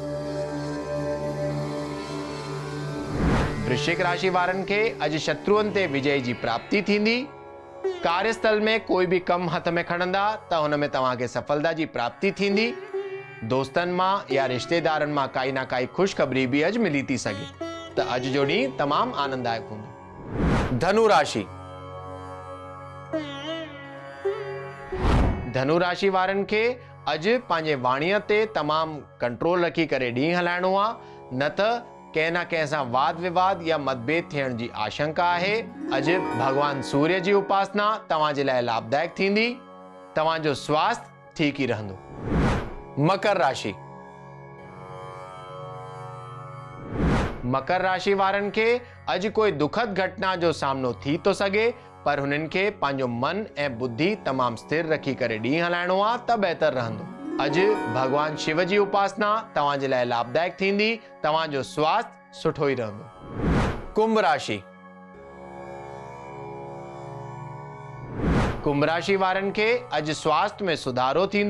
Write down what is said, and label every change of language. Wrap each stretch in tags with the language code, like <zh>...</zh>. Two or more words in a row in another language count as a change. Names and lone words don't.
<sd>वृश्चिक राशि वारनि खे अॼु शत्रुअनि ते विजय जी प्राप्ति थींदी। कार्यस्थल में कोई भी कम हथ में खणंदा त हुन में तव्हां खे सफलता जी प्राप्ति थींदी। दोस्तनि मां या रिश्तेदारनि मां काई ना काई ख़ुशख़बरी भी अॼु मिली थी सघे। त अॼु जो ॾींहुं तमामु आनंददायक हूंदो। धनु राशि। धनु राशि वारनि खे अॼु पंहिंजे वाणीअ ते तमामु कंट्रोल रखी करे ॾींहुं हलाइणो आहे, न त कंहिं न कंहिं सां वाद विवाद या मतभेद थियण जी आशंका आहे। अॼु भगवान सूर्य जी उपासना तव्हां जे लाइ लाभदायक थींदी। तव्हां जो स्वास्थ्य ठीक ही रहंदो। मकर राशि। मकर राशि वारनि खे अॼु कोई दुखद घटना जो सामनो थी तो सघे, पर हुननि खे पंहिंजो मन ऐं बुद्धि तमामु स्थिर रखी करे ॾींहुं हलाइणो आहे त बेहतर रहंदो। अॼु भगवान शिव जी उपासना तव्हां जे लाइ लाभदायक थींदी। तव्हां जो स्वास्थ्य सुठो ही रहंदो। कुंभ राशि। कुंभ राशि वारनि खे अॼु स्वास्थ्य में सुधारो थींदो।</sd>